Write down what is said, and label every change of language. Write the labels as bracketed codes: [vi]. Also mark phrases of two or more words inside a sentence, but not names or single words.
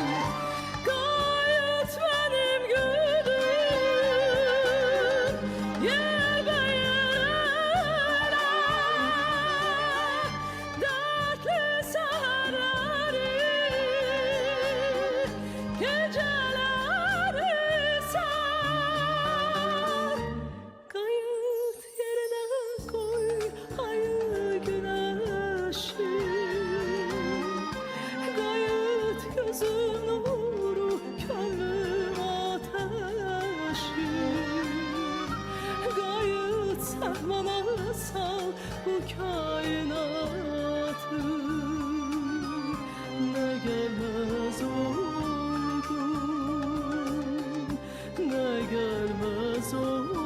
[az] Qayıt [tr] benim gülüm, [az] yerbəyə, dərdli səhərləri, gecələri sən. [tr] Qayıt yerine koy hayır güneşi, [az] qayıt gözün nuru könlüm ateşi, qayıt səhmana sal bu kainatı, [tr] ne gelmez oldu, ne gelmez oldu.